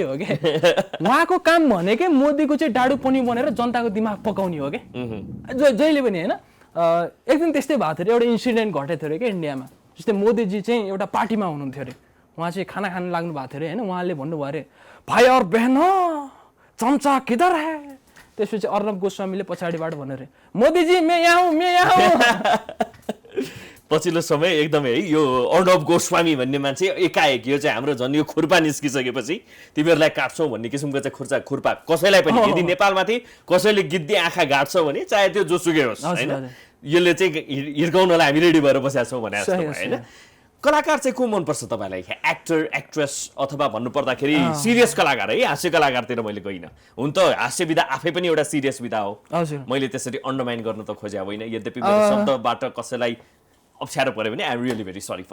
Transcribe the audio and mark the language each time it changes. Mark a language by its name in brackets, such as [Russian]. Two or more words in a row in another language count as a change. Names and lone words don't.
[Nepali] हो क्या उहाँको काम भनेकै मोदीको चाहिँ डाडु पनि बनेर जनताको दिमाग पकाउने हो क्या जहिले पनि होइन एक दिन त्यस्तै भएको थियो एउटा इन्सिडेन्ट घटेको थियो अरे क्या इन्डियामा जस्तै मोदीजी चाहिँ एउटा पार्टीमा हुनुहुन्थ्यो अरे उहाँ चाहिँ खाना खान लाग्नु भएको थियो अरे होइन उहाँले भन्नुभयो अरे [Hindi] भाइ और बहन चम्चा किधर है [Nepali] त्यसपछि अर्नब गोस्वामीले पछाडिबाट भन्यो अरे मोदीजी [Hindi] मैं यहाँ हूँ [Nepali] पछिल्लो समय एकदमै है यो अर्नब गोस्वामी भन्ने मान्छे एकाएक यो चाहिँ हाम्रो झन् यो खुर्पा निस्किसकेपछि तिमीहरूलाई काट्छौ भन्ने किसिमको चाहिँ खुर्पा कसैलाई पनि यदि नेपालमाथि कसैले गिद्दी आँखा गाड्छ भने चाहे त्यो जोसुकै होस् होइन यसले चाहिँ हिर्काउनलाई हामी रेडी भएर बसेका छौँ भने होइन कलाकार चाहिँ को मनपर्छ तपाईँलाई [English] actor actress [Nepali] अथवा भन्नुपर्दाखेरि सिरियस कलाकार है हास्य कलाकारतिर मैले गइनँ हुन त हास्य विधा आफै पनि एउटा सिरियस विधा हो मैले त्यसरी अन्डरमाइन गर्न त खोजे होइन यद्यपि मेरो शब्दबाट कसैलाई अप्ठ्यारो पऱ्यो भने [English] I'm really very sorry